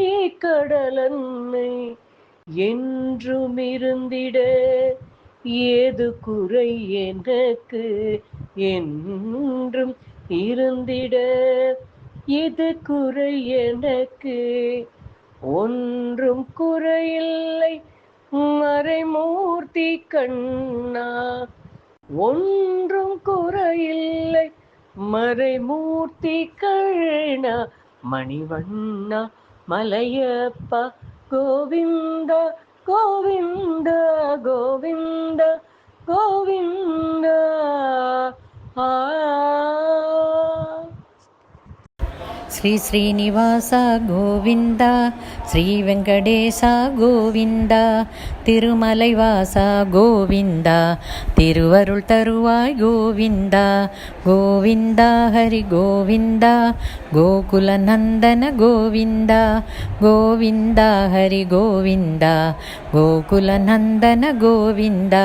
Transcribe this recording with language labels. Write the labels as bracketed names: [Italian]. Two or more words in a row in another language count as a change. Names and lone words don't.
[Tamil] கடலன்னை என்றும் இருந்திட, ஏது குறை எனக்கு என்றும் இருந்திட, எது குறை எனக்கு ஒன்றும் குறையில்லை மறைமூர்த்தி கண்ணா, ஒன்றும் குறையில்லை மறைமூர்த்தி கண்ணா. மணிவண்ணா மலையப்பா கோவிந்தா கோவிந்தா கோவிந்தா கோவிந்தா. [Telugu] శ్రీ శ్రీనివాస గోవింద, శ్రీ వెంకటేశ గోవింద, [Tamil] திருமலைவாச கோவிந்தா, திருவருள் தருவாய் கோவிந்தா, கோவிந்தா ஹரி கோவிந்தா, கோகுல நந்தன கோவிந்தா, கோவிந்தா ஹரி கோவிந்தா, கோகுல நந்தன கோவிந்தா.